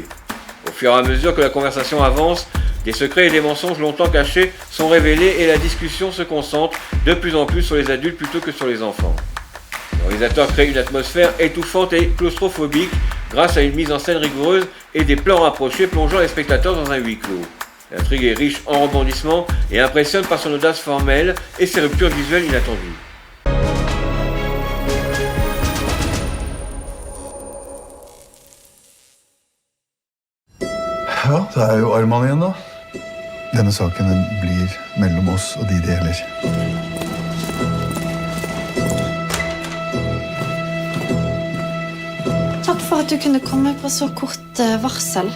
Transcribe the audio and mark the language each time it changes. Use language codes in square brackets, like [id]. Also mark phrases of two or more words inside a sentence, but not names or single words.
[fr] Au fur et à mesure que la conversation avance, des secrets et des mensonges longtemps cachés sont révélés et la discussion se concentre de plus en plus sur les adultes plutôt que sur les enfants. Le réalisateur crée une atmosphère étouffante et claustrophobique grâce à une mise en scène rigoureuse et des plans rapprochés plongeant les spectateurs dans un huis clos. L'intrigue est riche en rebondissements et impressionne par son audace formelle et ses ruptures visuelles inattendues. [no] Ja, det jo Arman igjen da. Denne saken blir mellom oss og de det gjelder. Takk for at du kunne komme på så kort varsel.